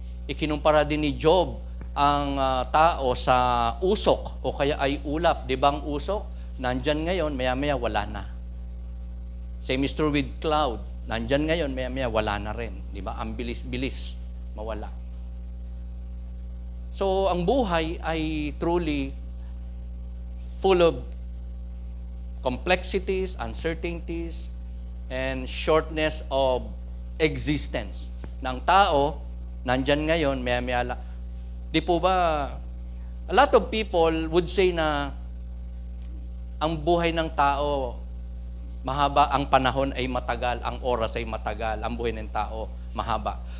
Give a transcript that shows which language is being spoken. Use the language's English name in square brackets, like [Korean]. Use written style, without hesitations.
[Filipino] Ikinumpara din ni Job ang tao sa usok o kaya ay ulap. Di ba ang usok? Nandyan ngayon, maya-maya wala na. [English] Same is true with cloud. [Filipino] Nandyan ngayon, maya-maya wala na rin. Di ba? Ang bilis-bilis mawala. [English] So, [Filipino] ang buhay ay [English] truly full of complexities, uncertainties, and shortness of existence. [Filipino] Na ang tao, nandyan ngayon, maya-maya lang. Di po ba, [English] a lot of people would say [Filipino] na ang buhay ng tao, mahaba, ang panahon ay matagal, ang oras ay matagal, ang buhay ng tao, mahaba.